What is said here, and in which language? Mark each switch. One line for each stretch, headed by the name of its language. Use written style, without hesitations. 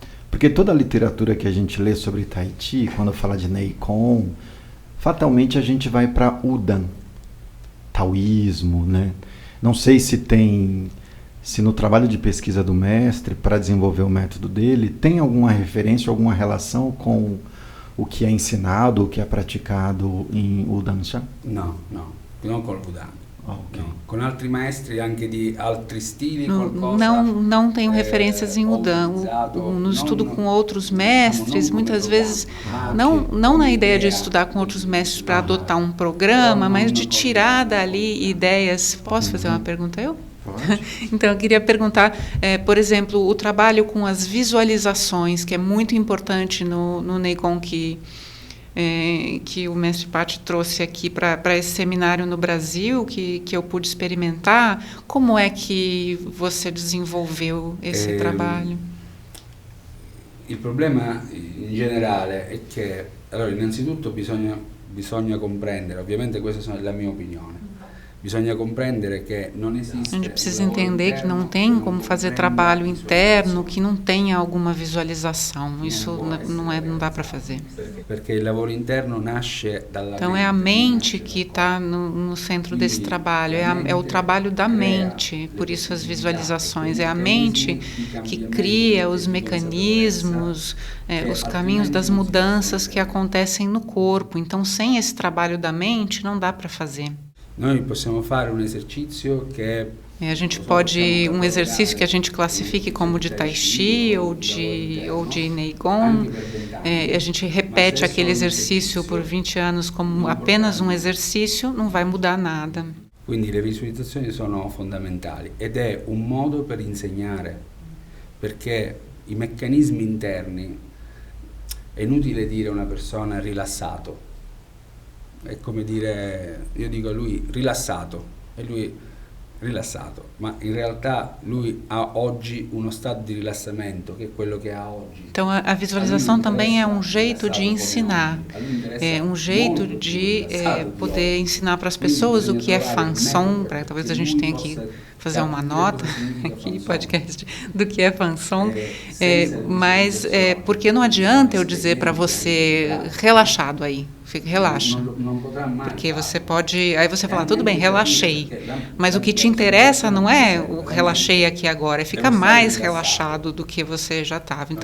Portuguese: Porque toda a literatura que a gente lê sobre Tai Chi, quando fala de Neigong, fatalmente a gente vai para Udan, taoísmo, né? Não sei se no trabalho de pesquisa do mestre, para desenvolver o método dele, tem alguma referência, alguma relação com o que é ensinado, o que é praticado em Udan Shan? Não com o Budan. Ok.
Italian: No, con altri maestri anche di altri stili,
Portuguese: Não tenho referências em Udã. No estudo com outros mestres, muitas vezes, não na ideia de estudar com outros mestres para adotar um programa, mas de tirar dali ideias. Posso fazer uma pergunta eu? Então, eu queria perguntar, por exemplo, o trabalho com as visualizações, que é muito importante no Neigong que o mestre Patti trouxe aqui para esse seminário no Brasil, que eu pude experimentar. Como é que você desenvolveu esse trabalho?
Italian: Il problema in generale è che, allora, innanzitutto bisogna comprendere, ovviamente questa è la mia opinione, bisogna comprendere che non esiste.
Portuguese: A gente precisa entender que não tem como fazer trabalho interno que não tenha alguma visualização. Isso não dá para fazer.
Italian: Perché il lavoro interno nasce dalla
Portuguese: Então é a mente que está no centro desse trabalho, é o trabalho da mente, por isso as visualizações. É a mente que cria os mecanismos, os caminhos das mudanças que acontecem no corpo. Então, sem esse trabalho da mente, não dá para fazer.
Italian: Noi possiamo fare un esercizio che
Portuguese: A gente pode, um exercício que a gente classifique como de Tai Chi ou de Neigong, a gente repete aquele exercício por 20 anos como apenas um exercício, não vai mudar nada.
Italian: Quindi le visualizzazioni sono fondamentali ed è un modo per insegnare, perché i meccanismi interni, è inutile dire a una persona rilassato, è come dire, io dico a lui rilassato e lui rilassato, ma in realtà lui ha oggi uno stato di rilassamento che è quello che ha oggi.
Portuguese: Então a visualização também é um jeito de ensinar, é um jeito de poder ensinar para as pessoas o que é Fansong, talvez a gente tenha que fazer uma nota aqui, podcast, do que é Fansong, mas porque não adianta eu dizer para você relaxado aí, relaxa, porque você pode, aí você fala, tudo bem, relaxei, mas o que te interessa não é o relaxei aqui agora, é ficar mais relaxado do que você já estava.